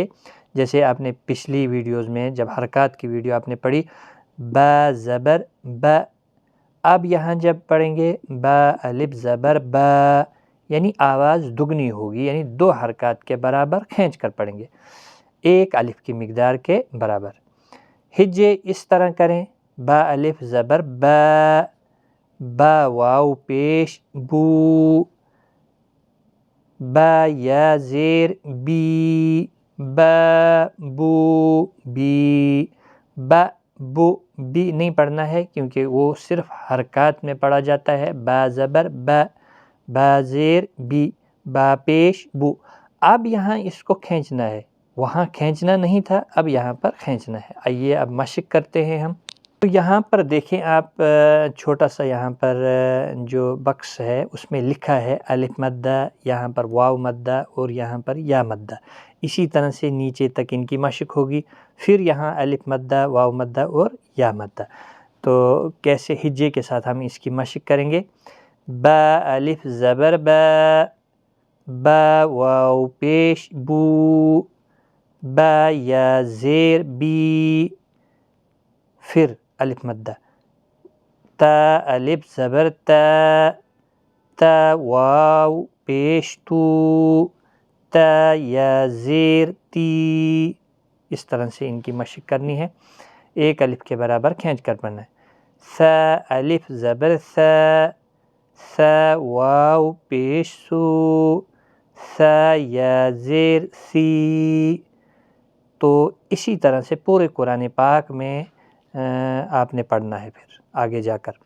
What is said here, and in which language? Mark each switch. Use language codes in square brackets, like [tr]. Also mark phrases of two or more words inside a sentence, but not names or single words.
[ur] جیسے آپ نے پچھلی ویڈیوز میں جب حرکات کی ویڈیو آپ نے پڑھی، با زبر با، اب یہاں جب پڑھیں گے با الف زبر با، یعنی آواز دگنی ہوگی، یعنی 2 حرکات کے برابر کھینچ کر پڑھیں گے، ایک الف کی مقدار کے برابر۔ ہجے اس طرح کریں، با الف زبر با، با واو پیش بو، با یا زیر بی، با بو بی، با بو بی نہیں پڑھنا ہے کیونکہ وہ صرف حرکات میں پڑھا جاتا ہے۔ با زبر با، با زیر بی، با پیش بو۔ اب یہاں اس کو کھینچنا ہے، وہاں کھینچنا نہیں تھا، اب یہاں پر کھینچنا ہے۔ آئیے اب مشق کرتے ہیں ہم۔ تو یہاں پر دیکھیں آپ، چھوٹا سا یہاں پر جو بکس ہے اس میں لکھا ہے الف مدہ، یہاں پر واو مدہ اور یہاں پر یا مدہ، اسی طرح سے نیچے تک ان کی مشق ہوگی، پھر یہاں الف مدہ، واو مدہ اور یا مدہ۔ تو کیسے ہجے کے ساتھ ہم اس کی مشق کریں گے؟ با الف زبر با، با واو پیش بو، با یا زیر بی، پھر الف مدہ، تا الف زبر تا، تا واو پیش تو، تا یا زیر تی، اس طرح سے ان کی مشق کرنی ہے، ایک الف کے برابر کھینچ کر پڑھنا ہے۔ سا الف زبر سا، سا واو پیش سو، سا یا زیر سی۔ تو اسی طرح سے پورے قرآن پاک میں آپ نے پڑھنا ہے پھر آگے جا کر۔